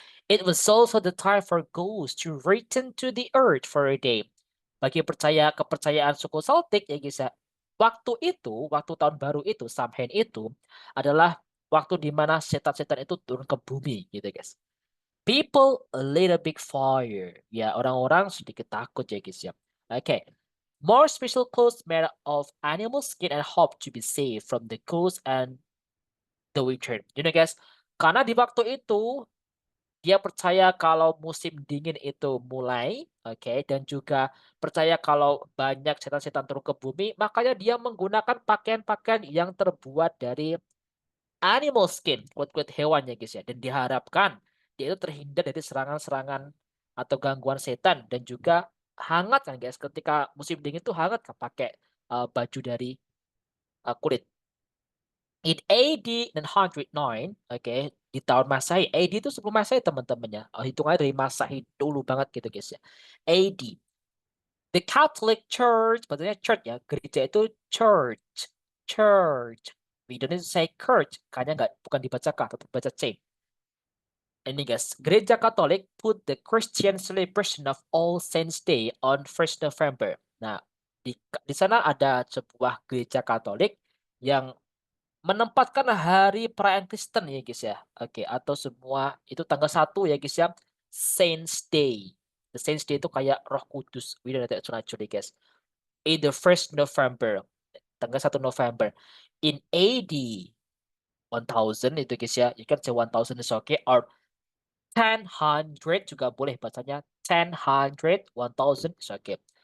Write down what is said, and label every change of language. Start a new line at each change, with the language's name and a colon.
English: It was also the time for ghosts to return to the earth for a day.
Indonesian: Bagi kepercayaan suku Celtic ya guys ya. Waktu tahun baru itu, Samhain itu adalah waktu di mana setan-setan itu turun ke bumi gitu guys.
English: People lit a big fire.
Indonesian: Ya, orang-orang sedikit takut ya guys ya. Oke.
English: More special clothes made of animal skin and hope to be safe from the cold and the winter.
Indonesian: You know guys, karena di waktu itu dia percaya kalau musim dingin itu mulai, oke, dan juga percaya kalau banyak setan-setan turun ke bumi, makanya dia menggunakan pakaian-pakaian yang terbuat dari
English: animal skin,
Indonesian: kulit-kulit hewan ya guys ya, dan diharapkan dia itu terhindar dari serangan-serangan atau gangguan setan dan juga hangat kan guys, ketika musim dingin tuh hangat kan pakai baju dari kulit.
English: In AD 909,
Indonesian: oke, di tahun Masehi, AD itu sebelum Masehi teman-temannya, hitungannya dari Masehi dulu banget gitu guys ya.
English: AD, the Catholic Church,
Indonesian: maksudnya church ya, gereja itu church.
English: We don't say church,
Indonesian: kayaknya bukan dibaca K, tapi baca C. Ini guys, gereja Katolik
English: put the Christian celebration of All Saints Day on 1st November.
Indonesian: Nah, di sana ada sebuah gereja Katolik yang menempatkan hari perayaan Kristen ya guys ya. Oke, atau semua itu tanggal 1 ya guys ya.
English: Saints Day. The Saints Day
Indonesian: itu kayak Roh Kudus.
English: We don't know that actually guys. In the 1st November.
Indonesian: Tanggal 1 November.
English: In AD 1000
Indonesian: itu guys ya.
English: You can say 1000 is okay or 1000
Indonesian: juga boleh bacanya 1000,
English: 1000 is okay.